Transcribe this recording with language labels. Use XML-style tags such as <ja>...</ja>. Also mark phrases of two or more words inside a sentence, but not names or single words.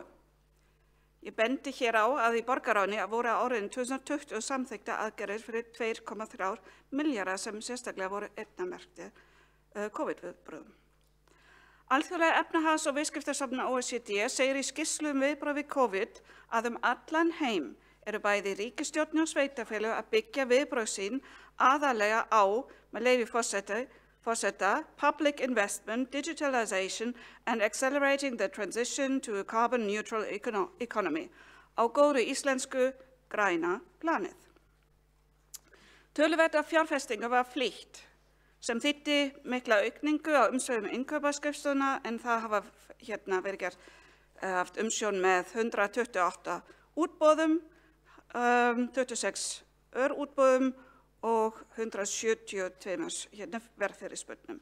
<is>Ég bendi hér á að í borgarráðinu voru árið 2020 samþykktar aðgerðir fyrir 2,3 milljarðar sem sérstaklega voru eyrnamerktir COVID-viðbrögðum. Alþjóðlega efnahags- og viðskiptastofnun OECD segir í skýrslu viðbrögð við COVID að allan heim eru bæði ríkisstjórnir og sveitarfélög að byggja viðbrögð sín aðallega á, með leyfi forseta,</is> <en>public investment, digitalization and accelerating the transition to a carbon neutral economy,</en> <is>á góðri íslensku græna planið. Töluvert af fjárfestingu var flýtt, sem þýddi mikla aukningu á umsvifum innkauparskrifstofuna, en það hafa verið haft umsjón með 128 útboðum, 26 örútboðum og 172 verðfyrirspurnum.</is>